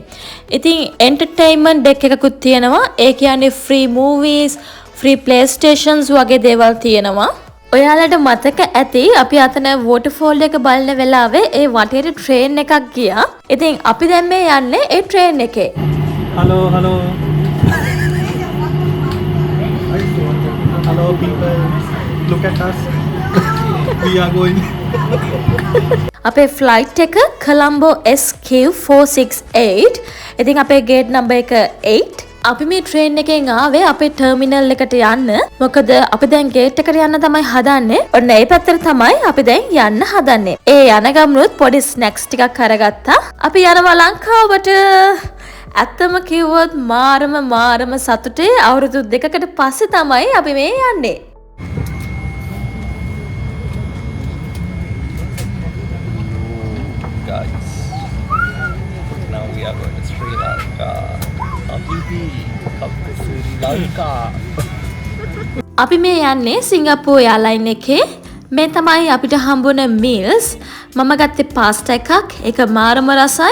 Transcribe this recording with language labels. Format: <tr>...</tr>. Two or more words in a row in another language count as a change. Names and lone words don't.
<si>ඉතින්</si> <en>entertainment deck</en> <si>එකකුත් තියෙනවා. ඒ කියන්නේ</si> <en>free movies, free play stations</en> <si>වගේ දේවල් තියෙනවා. ඔයාලට මතක ඇති අපි අතන වෝටර්ෆෝල් එක බලන වෙලාවේ ඒ වටේට ට්‍රේන් එකක් ගියා. ඉතින් අපි දැන් මේ යන්නේ ඒ ට්‍රේන් එකේ.</si> <en>Hello, hello. Hello people. Look at us. We are going.</en> <si>අපේ ෆ්ලයිට් එක කොලම්බෝ SQ468. ඉතින් අපේ</si> <en>gate number</en> <si>එක 8. අපි මේ ට්‍රේන් එකෙන් ආවේ අපේ ටර්මිනල් එකට යන්න. මොකද අපි දැන් ගේට් එකට යන්න තමයි හදන්නේ. ඔන්න ඒ පැත්තට තමයි අපි දැන් යන්න හදන්නේ. ඒ යන ගමනුත් පොඩි ස්නැක්ස් ටිකක් අරගත්තා. අපි යනවා ලංකාවට. ඇත්තම කිව්වොත් මාරම සතුටේ. අවුරුදු 2කට පස්සේ තමයි අපි මේ යන්නේ.</si> <en>Guys, now we are going to Sri Lanka. Habibi, come to Sri Lanka.</en> <si>අපි මේ යන්නේ සිංගප්පූර් එයාලයින් එකේ. මේ තමයි අපිට හම්බුන මීල්ස්. මම ගත්තේ පාස්ටා එකක්. ඒක මාරම රසයි.</si>